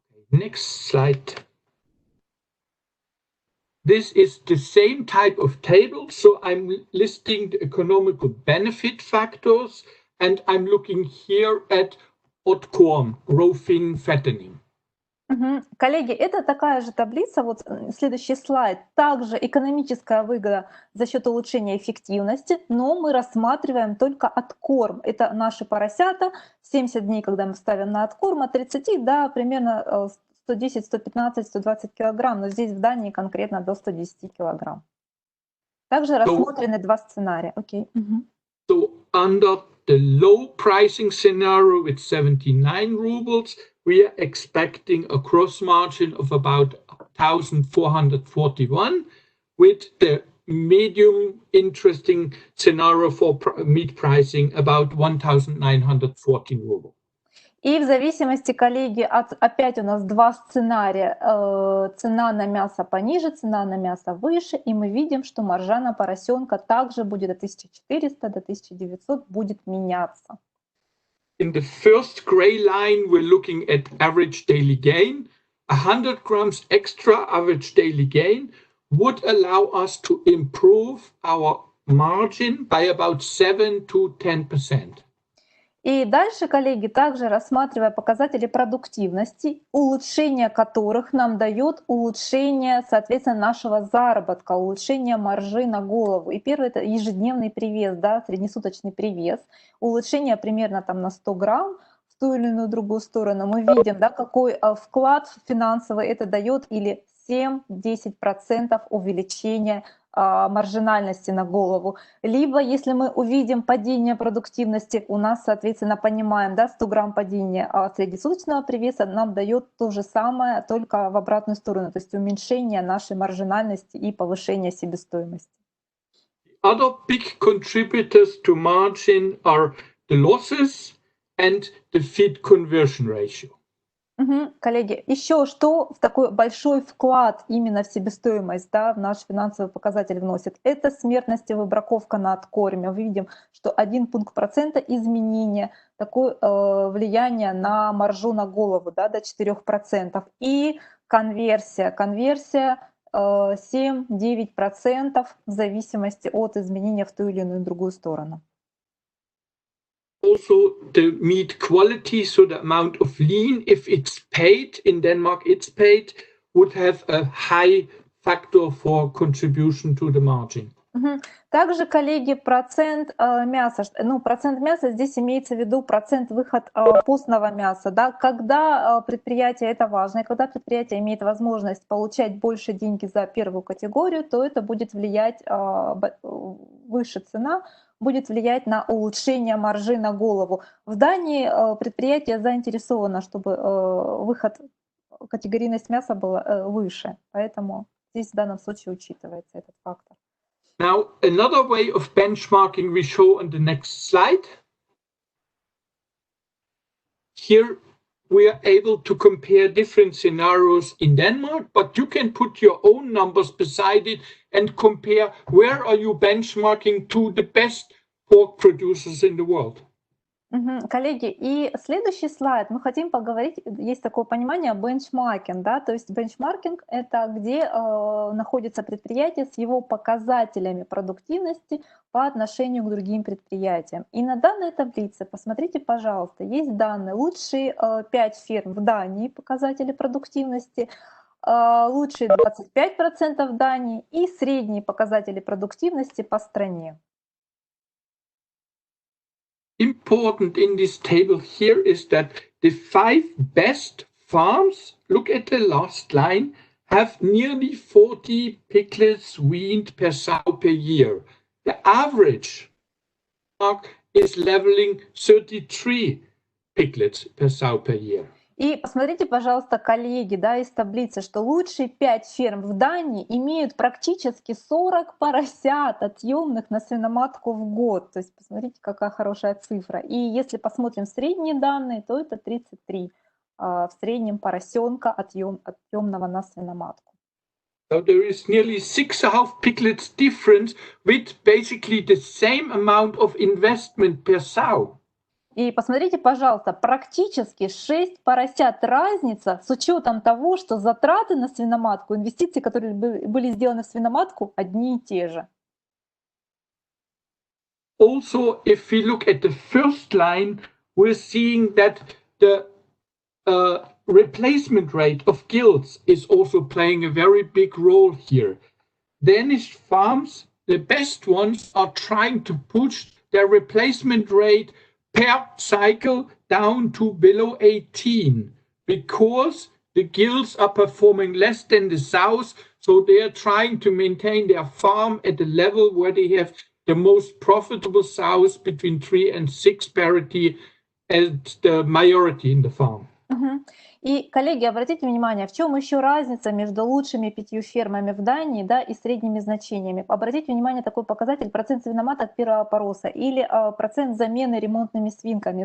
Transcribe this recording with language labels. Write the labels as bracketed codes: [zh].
[en] Next slide. This is the same type of table, so I'm listing the economical benefit factors, and I'm looking here at corn, growing, fattening. [ru] Коллеги, это такая же таблица, вот следующий слайд, также экономическая выгода за счет улучшения эффективности, но мы рассматриваем только откорм. Это наши поросята, 70 дней, когда мы ставим на откорм, от 30 до примерно 110, 115, 120 килограмм, но здесь в Дании конкретно до 110 килограмм. Также рассмотрены два сценария. [en] Okay. So under the low pricing scenario with 79 rubles, we are expecting a gross margin of about 1,441, with the medium interesting scenario for meat pricing about 1,914 rubles. [ru] И в зависимости, коллеги, опять у нас два сценария. Цена на мясо пониже, цена на мясо выше, и мы видим, что маржа на поросенка также будет от 1400 до 1900 будет меняться. [en] In the first gray line, we're looking at average daily gain. 100 grams extra average daily gain would allow us to improve our margin by about 7 to 10%. [ru] И дальше, коллеги, также рассматривая показатели продуктивности, улучшение которых нам дает улучшение, соответственно, нашего заработка, улучшение маржи на голову. И первый — это ежедневный привес, да, среднесуточный привес, улучшение примерно там на 100 грамм в ту или иную другую сторону. Мы видим, да, какой вклад финансовый это дает, или 7-10% увеличения маржинальности на голову. Либо, если мы увидим падение продуктивности, у нас, соответственно, понимаем, да, 100 грамм падения среднесуточного привеса нам дает то же самое, только в обратную сторону, то есть уменьшение нашей маржинальности и повышение себестоимости. [en] Other big contributors to margin are the losses and the feed conversion ratio. [ru] Коллеги, еще что в такой большой вклад именно в себестоимость, да, в наш финансовый показатель вносит, это смертность и выбраковка на откорме. Мы видим, что 1 пункт процента изменения, такое влияние на маржу на голову, да, до 4%. И конверсия 7-9% в зависимости от изменения в ту или иную другую сторону. [en] Also the meat quality, so the amount of lean, if it's paid, in Denmark it's paid, would have a high factor for contribution to the margin. [ru] Также, коллеги, процент мяса, процент мяса здесь имеется в виду процент выход постного мяса, да, когда предприятие, это важно, и когда предприятие имеет возможность получать больше деньги за первую категорию, то это будет влиять, выше цена будет влиять на улучшение маржи на голову. В Дании предприятие заинтересовано, чтобы выход, категорийность мяса была выше, поэтому здесь в данном случае учитывается этот фактор. [en] Now, another way of benchmarking we show on the next slide. Here we are able to compare different scenarios in Denmark, but you can put your own numbers beside it and compare where are you benchmarking to the best pork producers in the world. [ru] Коллеги, и следующий слайд, мы хотим поговорить, есть такое понимание бенчмаркинг, да, то есть бенчмаркинг — это где находится предприятие с его показателями продуктивности по отношению к другим предприятиям. И на данной таблице, посмотрите, пожалуйста, есть данные, лучшие 5 фирм в Дании, показатели продуктивности, лучшие 25% в Дании и средние показатели продуктивности по стране. [en] Important in this table here is that the 5 best farms, look at the last line, have nearly 40 piglets weaned per sow per year. The average is leveling 33 piglets per sow per year. [ru] И посмотрите, пожалуйста, коллеги, да, из таблицы, что лучшие 5 ферм в Дании имеют практически 40 поросят отъемных на свиноматку в год. То есть посмотрите, какая хорошая цифра. И если посмотрим средние данные, то это 33 в среднем поросенка отъемного на свиноматку. [en] So there is nearly 6.5 piglets difference with basically the same amount of investment per sow. [ru] И посмотрите, пожалуйста, практически 6 поросят разница с учетом того, что затраты на свиноматку, инвестиции, которые были сделаны в свиноматку, одни и те же. [en] Also, if we look at the first line, we're seeing that the replacement rate of gilts is also playing a very big role here. Danish farms, the best ones, are trying to push their replacement rate per cycle down to below 18 because the gilts are performing less than the sows, so they are trying to maintain their farm at the level where they have the most profitable sows between 3 and 6 parity as the majority in the farm. [ru] И, коллеги, обратите внимание, в чем еще разница между лучшими 5 фермами в Дании, да, и средними значениями. Обратите внимание, такой показатель процент свиноматок первого пороса или процент замены ремонтными свинками.